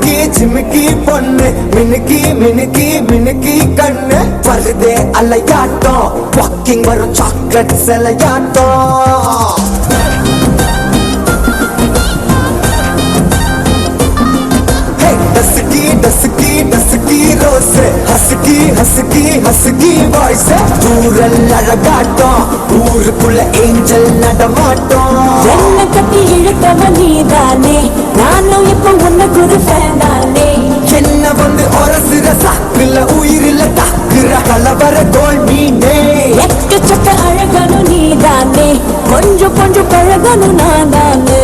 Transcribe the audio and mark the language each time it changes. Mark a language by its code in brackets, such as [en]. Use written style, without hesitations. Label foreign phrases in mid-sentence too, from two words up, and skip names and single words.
[ta] ஜிமிக்கி பொண்ணு மினுக்கி மினுக்கி மினுக்கி கண்ணு வருதே அலையாட்டம் வாக்கிங் வரும் சாக்லேட் சிலையாட்டம் [en] dusky dusky dusky rose husky husky husky voice [ta] दूरल அழகாட்டம் ஊருக்குள்ள ஏஞ்சல் நடமாட்டம் என்ன கட்டி இழுத்தவ நீதானே நானும் இப்போ உன்ன குரு ஃபேன் தானே என்ன வந்து ஒரசுற சாக்குல உயிரில தாக்குற கலவர கோல் மீனே எக்கச்சக்க அழகனும் நீதானே கொஞ்சம் கொஞ்சம் பழகனும் நான் தானே